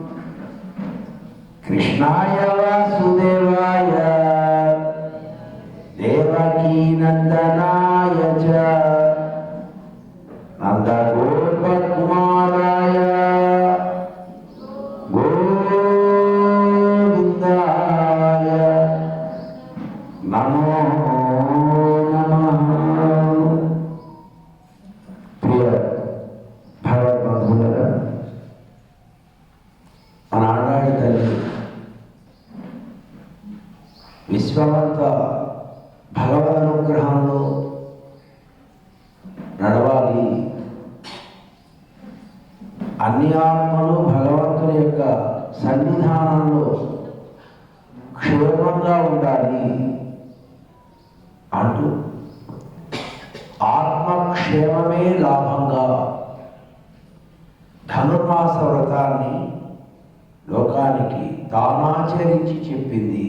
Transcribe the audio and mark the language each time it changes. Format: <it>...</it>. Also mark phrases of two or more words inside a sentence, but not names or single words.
<sa>कृष्णाय वासुदेवाय देवकीनन्दनाय च नन्दगोपकुमाराय गोविन्दाय नमो नमः।</sa> <te>प्रिय భగవద్బంధువులారా, మన ఆనాడు తల్లి విశ్వమంతా భగవద్ అనుగ్రహంలో నడవాలి, అన్ని ఆత్మలు భగవంతుని యొక్క సన్నిధానంలో క్షేమంగా ఉండాలి అంటూ ఆత్మక్షేమమే లాభంగా ధనుర్మాస వ్రతాన్ని లోకానికి తానాచరించి చెప్పింది.</te>